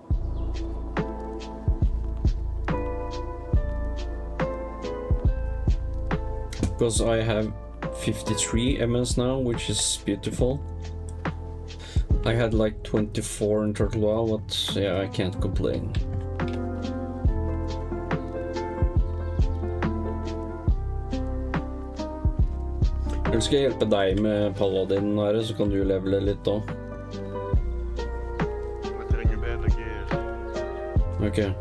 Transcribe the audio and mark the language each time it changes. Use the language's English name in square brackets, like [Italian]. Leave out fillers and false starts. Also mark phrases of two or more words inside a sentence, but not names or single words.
[English] Because I have 53 MS now, which is beautiful. I had like 24 in Turtle Wow, but yeah, I can't complain. [Norwegian] Eller skal jeg hjelpe deg med paladin her, så kan du levele litt da. Jeg trenger bedre gear. Ok.